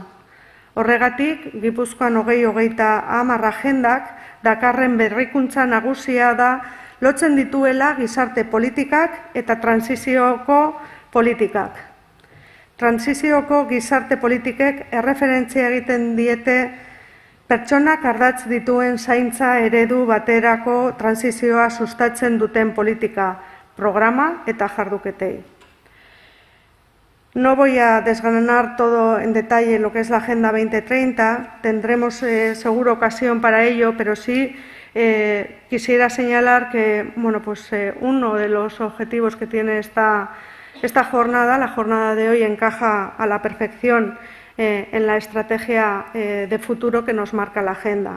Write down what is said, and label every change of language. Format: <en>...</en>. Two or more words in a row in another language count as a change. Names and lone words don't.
<eu>Horregatik, Gipuzkoan 2030 agendak dakarren berrikuntza nagusia da lotzen dituela gizarte politikak eta transizioko politikak. Transizioko gizarte politikek erreferentzia egiten diete pertsonak ardatz dituen zaintza eredu baterako transizioa sustatzen duten politika, programa eta jarduketei.</eu> <es>No voy a desgranar todo en detalle lo que es la Agenda 2030, tendremos seguro ocasión para ello, pero sí quisiera señalar que uno de los objetivos que tiene esta jornada, la jornada de hoy, encaja a la perfección en la estrategia de futuro que nos marca la Agenda.</es>